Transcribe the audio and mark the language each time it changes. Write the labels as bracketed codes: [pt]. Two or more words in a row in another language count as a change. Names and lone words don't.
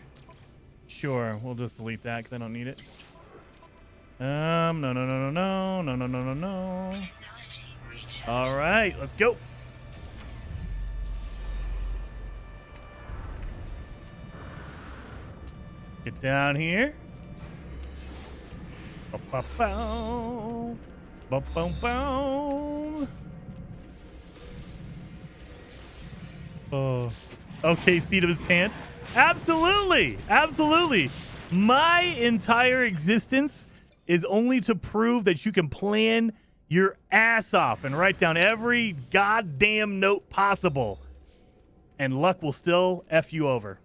[en] Sure, we'll just delete that because I don't need it. No, no, no, no, no, no, no, no, no, no. All right, let's go. Get down here. Ba-ba-bow. Ba-bow-bow. Oh. Okay, seat of his pants. Absolutely. Absolutely. My entire existence is only to prove that you can plan your ass off and write down every goddamn note possible, and luck will still F you over.